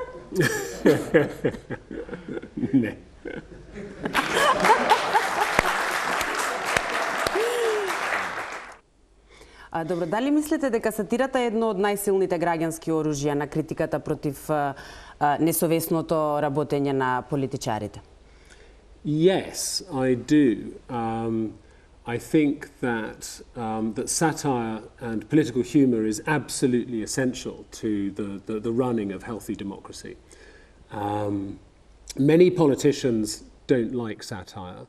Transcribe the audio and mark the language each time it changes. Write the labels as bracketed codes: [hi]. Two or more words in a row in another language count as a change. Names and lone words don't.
[mk] Не. Добро, дали мислите дека сатирата е едно од најсилните граѓански оружја на критиката против несовесното работење на политичарите? [en] Yes, I do. I think that satire and political humour is absolutely essential to the running of healthy democracy. Many politicians don't like satire.